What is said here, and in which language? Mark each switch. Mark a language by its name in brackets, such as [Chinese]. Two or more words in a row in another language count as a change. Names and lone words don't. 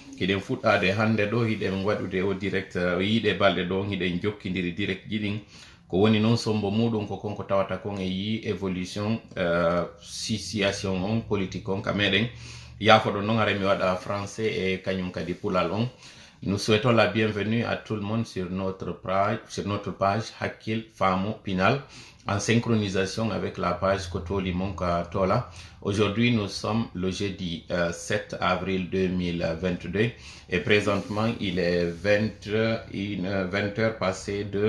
[Fula] hiɗen fuɗɗade hande ɗo hiɗen waɗude o direct yiɗe balɗe ɗo hiɗen jokkidiri direct jiɗin ko woni noon sombo muɗum ko konko tawata kon e yi [French] évolution situation [Fula] on politique on ka meɗen yafoɗo noon ara mi waɗa [French] français et [Fula] kañum kadi pulal on. [French] Nous souhaitons la bienvenue à tout le monde sur notre page Hakkil Famo Pinal en synchronisation avec la page Kotoli Monka Tola. Aujourd'hui, nous sommes le jeudi 7 avril 2022 et présentement, il est 20h passé de...